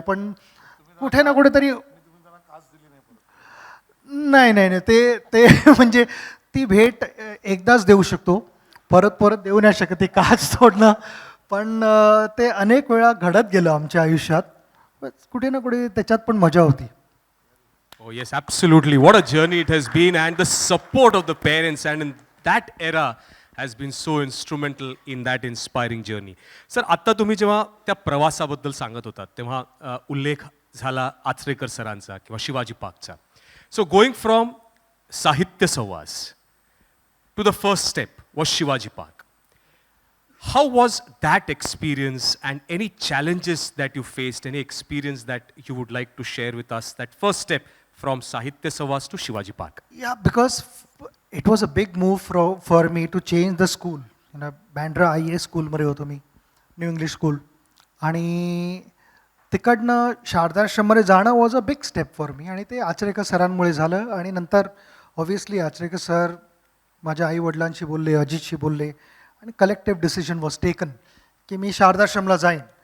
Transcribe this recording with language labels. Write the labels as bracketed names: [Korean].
[Marathi] पण कुठे ना कुठेतरी नाही ते म्हणजे ती भेट एकदाच देऊ शकतो, परत देऊ नाही शकत ती काच तोडणं. पण ते अनेक वेळा घडत गेलं आमच्या आयुष्यात. कुठे ना कुठे त्याच्यात पण मजा होती. [English] Oh, yes, absolutely. What a journey it has been, and the support of the parents and in that era has been so instrumental in that inspiring journey. [Marathi] Sir, आत्ता तुम्ही जेव्हा त्या प्रवासाबद्दल सांगत होतात तेव्हा उल्लेख झाला आचरेकर सरांचा किंवा शिवाजी पार्कचा. [English] So going from Sahitya Sahavas to the first step was Shivaji Park. How was that experience and any challenges that you faced, any experience that you would like to share with us, that first step from Sahitya Savas to Shivaji Park? Yeah, because it was a big move for me to change the school. [Marathi] Bandra IAS स्कूलमध्ये होतो मी, new English school. आणि तिकडनं शारदाश्रममध्ये जाणं [English] Was a big step for me. [Marathi] आणि ते आचरेकर सरांमुळे झालं. आणि नंतर ऑब्व्हियसली आचरेकर सर माझ्या आईवडिलांशी बोलले, अजितशी बोलले आणि [English] collective decision was taken [Marathi] की मी शारदाश्रमला जाईन.